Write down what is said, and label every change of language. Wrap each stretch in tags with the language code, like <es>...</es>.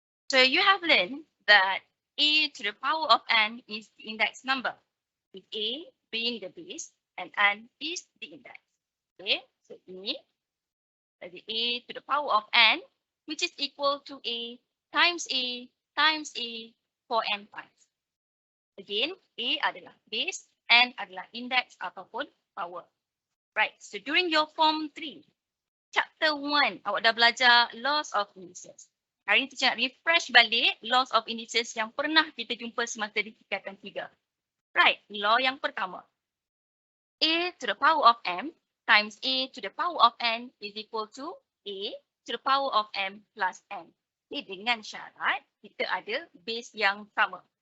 <en>So you have learned that a to the power of n is the index number, with a being the base and n is the index. Okay, so ini the a to the power of n, which is equal to a times a for n times.</en> <ms>Again, a adalah base, n adalah index ataupun power.</ms> <en>Right, so during your form 3, chapter 1,</en> <ms>awak dah belajar</ms> <en>laws of indices.</en> <ms>Hari ini kita nak refresh balik laws of indices yang pernah kita jumpa semasa di tingkatan 3.</ms> <en>Right, law</en> <ms>yang pertama.</ms> <en>A to the power of m times a to the power of n is equal to a to the power of m plus n.</en> <ms>Ini dengan syarat kita ada base yang sama.</ms>